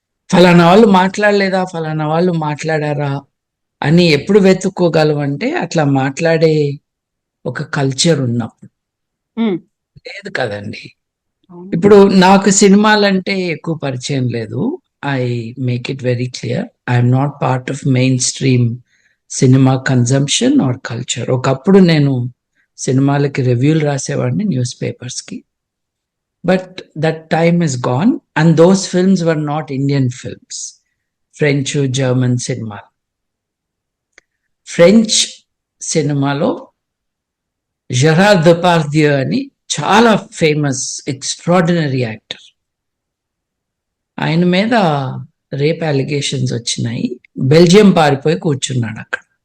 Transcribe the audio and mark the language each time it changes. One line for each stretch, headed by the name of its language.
Telugu: ఫలానా వాళ్ళు మాట్లాడలేదా, ఫలానా వాళ్ళు మాట్లాడారా అని ఎప్పుడు వెతుక్కోగలమంటే అట్లా మాట్లాడే ఒక కల్చర్ ఉన్నప్పుడు. లేదు కదండి. ఇప్పుడు నాకు సినిమాలంటే ఎక్కువ పరిచయం లేదు.
English: I make it very clear, I'm not part of main stream cinema consumption or culture.
Telugu: ఒకప్పుడు నేను సినిమాలకి రివ్యూలు రాసేవాడిని news పేపర్స్కి.
English: But that time is gone, and those films were not Indian films. French, German cinema.
Telugu: French సినిమాలో Gérard Depardieu అని చాలా famous extraordinary actor. ఆయన మీద rape allegations వచ్చినాయి. బెల్జియం పారిపోయి కూర్చున్నాడు అక్కడ.